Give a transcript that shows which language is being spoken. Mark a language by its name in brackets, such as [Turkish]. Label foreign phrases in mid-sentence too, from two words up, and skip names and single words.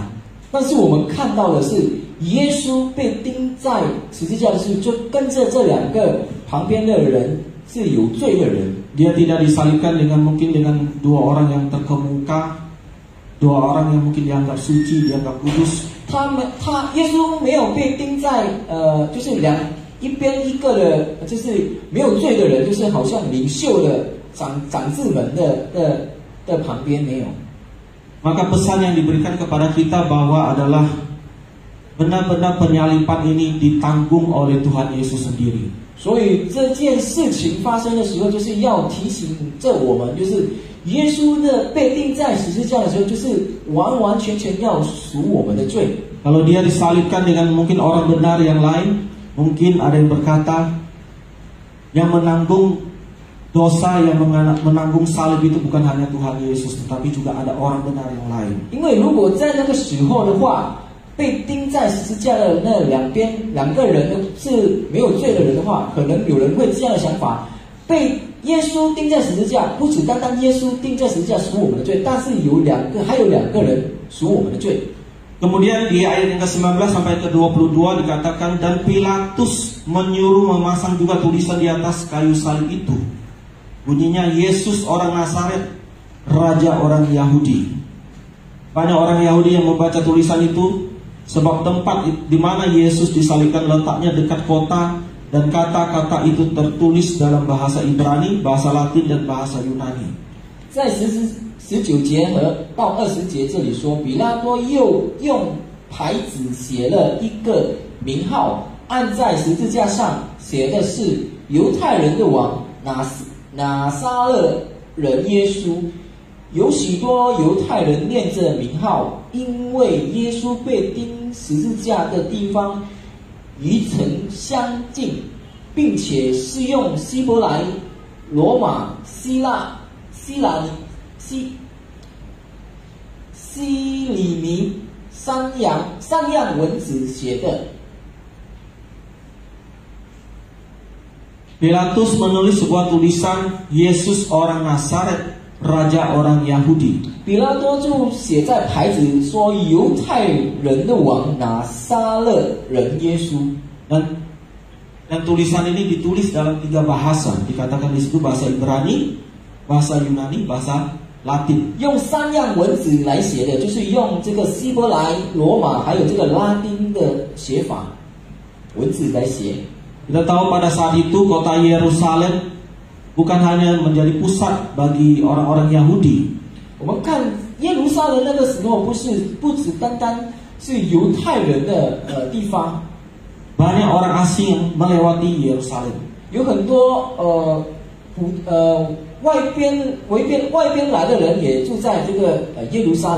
[Chinese] 但是我们看到的是，耶稣被钉在十字架的时候，就跟着这2个旁边的人是有罪的人。 [Indonesian] Dia tidak disalibkan mungkin dengan 2 orang yang terkemuka, 2 orang yang mungkin dianggap suci, dianggap kudus. [Chinese] 耶稣没有被钉在就是一边一个的，就是没有罪的人，就是好像领袖的长子们的旁边没有。 [Indonesian] Maka pesan yang diberikan kepada kita bahwa adalah benar-benar penyaliban ini ditanggung oleh Tuhan Yesus sendiri. [Chinese] 所以这件事情发生的时候，就是要提醒着我们，就是耶稣的被钉在十字架的时候，就是完完全全要赎我们的罪。 [Indonesian] Kalau dia disalibkan dengan mungkin orang benar yang lain, mungkin ada yang berkata yang menanggung dosa, yang menanggung salib itu bukan hanya Tuhan Yesus, tetapi juga ada orang benar yang lain. [Chinese] 因为如果在那个时候的话，被钉在十字架的那2个人是没有罪的人的话，可能有人会这样的想法：被耶稣钉在十字架，不只单单耶稣钉在十字架赎我们的罪，但是还有2个人赎我们的罪。 [Indonesian] Kemudian di ayat yang ke-19 sampai ke-22 dikatakan, dan Pilatus menyuruh memasang juga tulisan di atas kayu salib itu. Bunyinya, Yesus orang Nazaret, Raja orang Yahudi. Banyak orang Yahudi yang membaca tulisan itu, sebab tempat di mana Yesus disalibkan letaknya dekat kota, dan kata-kata itu tertulis dalam bahasa Ibrani, bahasa Latin, dan bahasa Yunani. [Chinese] 在19节到20节这里说，比拉多又用牌子写了一个名号，按在十字架上，写的是犹太人的王拿撒勒人耶稣。有许多犹太人念着名号，因为耶稣被钉十字架的地方与城相近，并且是用希伯来、罗马、希里尼三样文字写的。 [Indonesian] Pilatus menulis sebuah tulisan, Yesus orang Nazaret, Raja orang Yahudi. [Chinese] 比拉多就写在牌子说犹太人的王拿撒勒人耶稣。 [Indonesian] Dan tulisan ini ditulis dalam 3 bahasa. Dikatakan di situ bahasa Ibrani, bahasa Yunani, bahasa Latin. [Chinese] 用3样文字来写的，就是用这个希伯来、罗马还有这个拉丁的写法文字来写。 [Indonesian] Kita tahu pada saat itu kota Yerusalem bukan hanya menjadi pusat bagi orang-orang Yahudi. [Chinese] 我们看耶路撒冷那个时候，不只单单是犹太人的地方， [Indonesian] Banyak orang asing yang melewati Yerusalem. [Chinese] 有很多外边来的人也住在这个耶路撒冷。